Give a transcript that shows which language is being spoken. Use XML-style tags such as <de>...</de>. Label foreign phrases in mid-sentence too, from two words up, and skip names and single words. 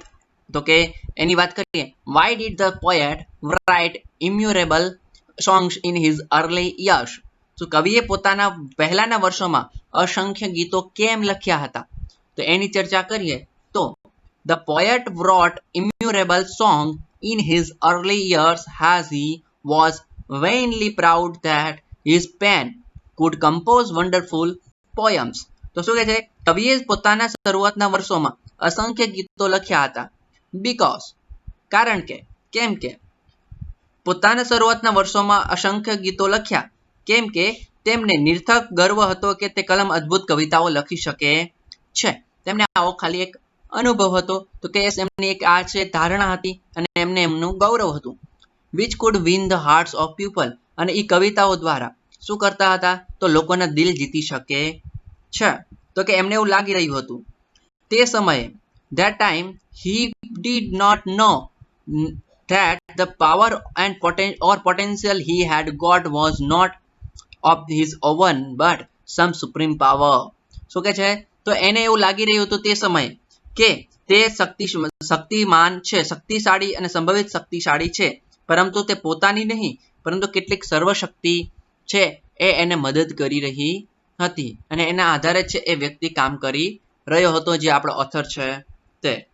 <gu>તો કે એની વાત કરીએ,</gu> <en>why did the poet write innumerable songs in his early years.</en> <gu>તો કવિએ પોતાના પહેલાના વર્ષોમાં અસંખ્ય ગીતો કેમ લખ્યા હતા? તો એની ચર્ચા કરીએ તો</gu> <en>the poet wrote innumerable songs in his early years as he was vainly proud that his pen could compose wonderful poems.</en> <gu>તો શું કહે છે? કવિએ પોતાના શરૂઆતના વર્ષોમાં અસંખ્ય ગીતો લખ્યા હતા. બીકોઝ, કારણ કે, કેમ કે પોતાના શરૂઆતના વર્ષોમાં અસંખ્ય ગીતો લખ્યા કેમ કે તેમને નિર્થક ગર્વ હતો કે તે કલમ અદ્ભુત કવિતાઓ લખી શકે છે. તેમને આવો ખાલી એક અનુભવ હતો. તો કે એમની એક આ છે ધારણા હતી અને એમને એમનું ગૌરવ હતું.</gu> <en>which could win the hearts of people.</en> <gu>અને એ કવિતાઓ દ્વારા શું કરતા હતા? તો લોકોના દિલ જીતી શકે છે. તો કે એમને એવું લાગી રહ્યું હતું તે સમયે,</gu> <en>that time he did not know that the power and potential he had got was not of his own but some supreme power.</en> <gu>શું કે છે? તો એને એવું લાગી રહ્યું હતું તે સમયે કે તે શક્તિમાન છે, શક્તિશાળી અને સંભવિત શક્તિશાળી છે, પરંતુ તે પોતાની નહીં પરંતુ કેટલીક સર્વશક્તિ છે એ એને મદદ કરી રહી હતી, અને એના આધારે છે એ વ્યક્તિ કામ કરી રહ્યો હતો, જે આપણો ઓથર છે તે.</gu>